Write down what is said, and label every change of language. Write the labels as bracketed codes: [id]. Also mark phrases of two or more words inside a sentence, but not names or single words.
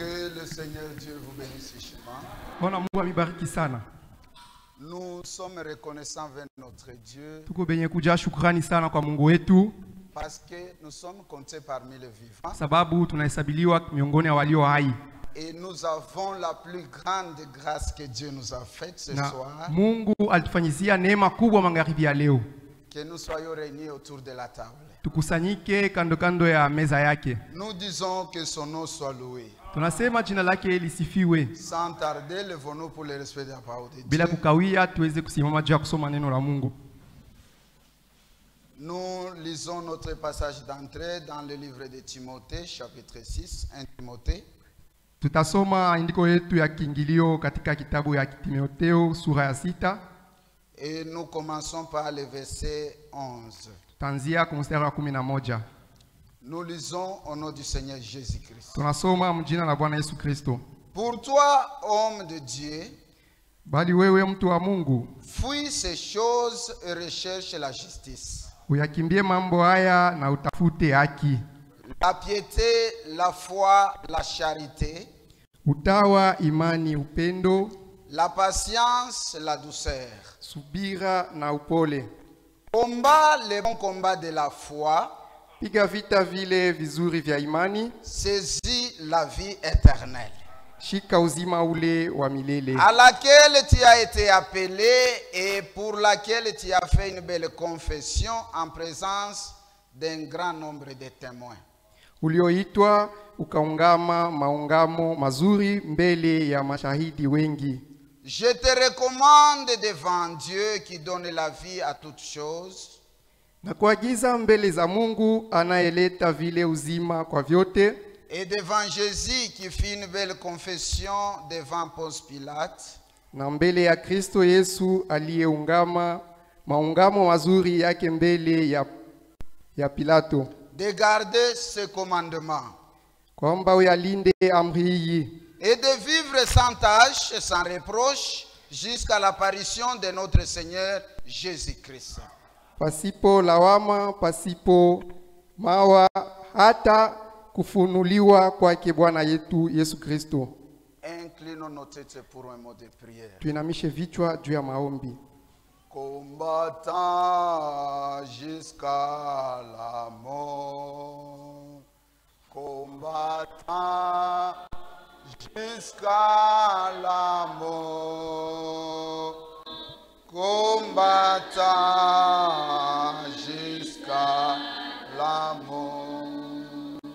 [fr] le Seigneur Dieu vous bénisse richement. [sw] Bwana Mungu amibariki sana. [fr] Nous sommes reconnaissants vers notre Dieu [sw] Tuko benye kujaa shukrani sana kwa Mungu wetu [fr] parce que nous sommes comptés parmi les vivants [sw] sababu tunahesabiliwa miongoni ya walio hai. [fr] et nous avons la plus grande grâce que Dieu nous a faite ce soir, [sw] Mungu alitufanyizia neema kubwa magharibi ya leo. [fr] que nous soyons réunis autour de la table. [sw] Tukusanyike kando kando ya meza yake. [fr] Nous disons que son nom soit loué. [sw] Tunasema jina lake lisifiwe. [fr] Sans tarder, levons-nous pour le respect de la parole de Dieu. [sw] Bila kukawia tuweze kusimama juu ya kusoma neno la Mungu. [fr] Nous lisons notre passage d'entrée dans le livre de Timothée, chapitre 6, 1 Timothée. [sw] Tutasoma andiko yetu ya kiingilio katika kitabu ya Timotheo sura ya 6. [fr] Et nous commençons par le verset 11. [sw] Tanzia kwa mstari wa 11. [fr] Nous lisons au nom du Seigneur Jésus-Christ. [sw] Tunasoma mjina la Bwana Yesu Kristo. [fr] Pour toi, homme de Dieu, [sw] Bali wewe mtu wa Mungu, [fr] fuis ces choses et recherche la justice, [sw] uyakimbie mambo haya na utafute haki, [fr] la piété, la foi, la charité, [sw] utawa, imani, upendo, [fr] la patience, la douceur. [sw] subira na upole. [fr] Combat le bon combat de la foi, [sw] Piga vita vile vizuri vya imani, [fr] saisis la vie éternelle, [sw] shika uzima ule wa milele, [fr] à laquelle tu as été appelé et pour laquelle tu as fait une belle confession en présence d'un grand nombre de témoins. [sw] ulioitwa ukaungama maungamo mazuri mbele ya mashahidi wengi. [fr] Je te recommande devant Dieu qui donne la vie à toutes choses, [sw] Na kuagiza mbele za Mungu anayeleta vile uzima kwa vyote, [fr] et devant Jésus qui fit une belle confession devant Ponce Pilate, [sw] na mbele ya Kristo Yesu aliyeungama maungamo mazuri yake mbele ya Pilato, [fr] de garder ce commandement [sw] kwamba uyalinde amri hii [fr] et de vivre sans tâche et sans reproche jusqu'à l'apparition de notre Seigneur Jésus-Christ. [sw] pasipo lawama, pasipo mawa, hata kufunuliwa kwake Bwana yetu Yesu Kristo. [fr] Inclinons nos têtes pour un mot de prière. [sw] Tuinamishe vichwa juu ya maombi. [fr] Combattant jusqu'à la mort, combattant jusqu'à la mort, combattant jusqu'à la mort.